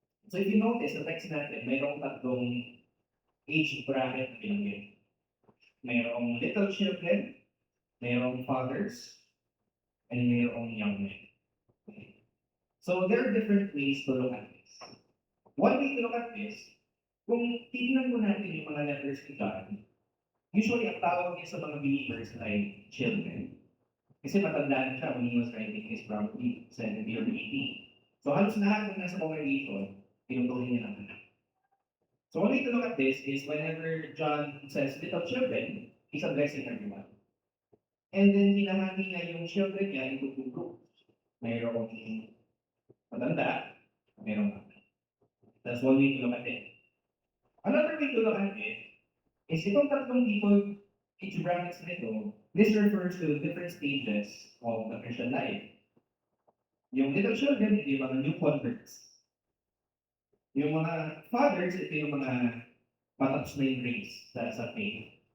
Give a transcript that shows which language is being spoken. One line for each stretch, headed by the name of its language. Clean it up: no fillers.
English: So if you notice,
Filipino: sa text natin, mayroong tatlong age bracket na binanggit. Mayroong little children, mayroong fathers, and mayroong young men.
English: So there are different ways to look at this. One way to look at this,
Filipino: kung titignan mo natin yung mga letters ni John, usually ang tawag niya sa mga believers ay children. Kasi matanda na siya
English: when he was writing his probably 70 or 80.
Filipino: So halos lahat ng nasa congregation, tinutuloy niya ng anak.
English: So one way to look at this is whenever John says little children, he's addressing everyone.
Filipino: And then hinahati niya yung children niya
English: into two groups.
Filipino: Mayroong matanda, mayroong bata.
English: That's one way to look at it. Another way to look at it is
Filipino: itong tatlong people, age brackets nito,
English: this refers to different stages of the Christian life.
Filipino: Yung little children, ito yung mga new converts. Yung mga fathers, ito yung mga patapos na yung race sa faith.